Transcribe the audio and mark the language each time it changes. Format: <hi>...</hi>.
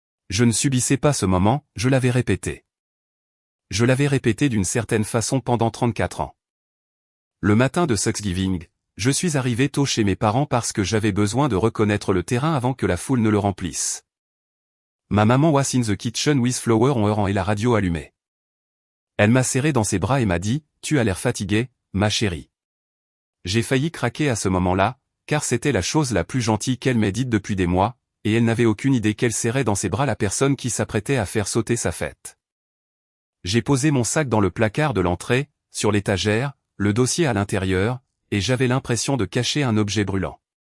<fr>Je ne subissais pas ce moment, je l'avais répété. Je l'avais répété d'une certaine façon pendant 34 ans. Le matin de Thanksgiving, je suis arrivé tôt chez mes parents parce que j'avais besoin de reconnaître le terrain avant que la foule ne le remplisse. Ma maman</fr> <en>was in the kitchen with flour on her hand</en> <fr>et la radio allumée. Elle m'a serré dans ses bras et m'a dit, « Tu as l'air fatiguée, ma chérie. » J'ai failli craquer à ce moment-là, car c'était la chose la plus gentille qu'elle m'ait dite depuis des mois, et elle n'avait aucune idée qu'elle serrait dans ses bras la personne qui s'apprêtait à faire sauter sa fête. J'ai posé mon sac dans le placard de l'entrée, sur l'étagère, le dossier à l'intérieur, et j'avais l'impression de cacher un objet brûlant.</fr>